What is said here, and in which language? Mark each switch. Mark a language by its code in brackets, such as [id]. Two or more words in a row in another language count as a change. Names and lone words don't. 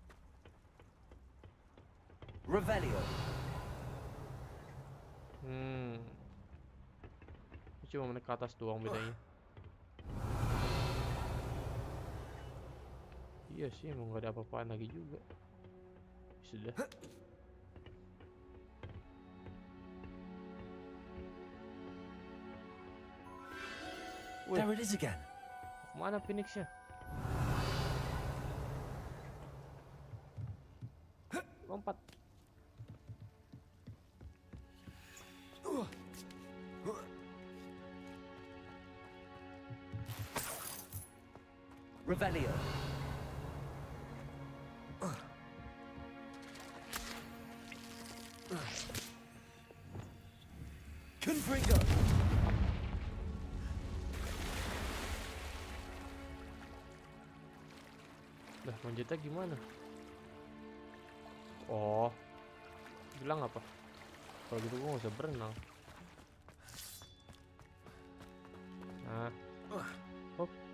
[id] Revelio. Cuma menek ke atas doang bedanya. Iya sih, emang gak ada apa-apaan lagi juga. Sudah. [en] There it is again. [id] Mana Phoenixnya? Lompat. Revelio. Confringo. Lah, manjatnya gimana? Oh, bilang apa? Kalau gitu gua nggak usah berenang. Nah, hop.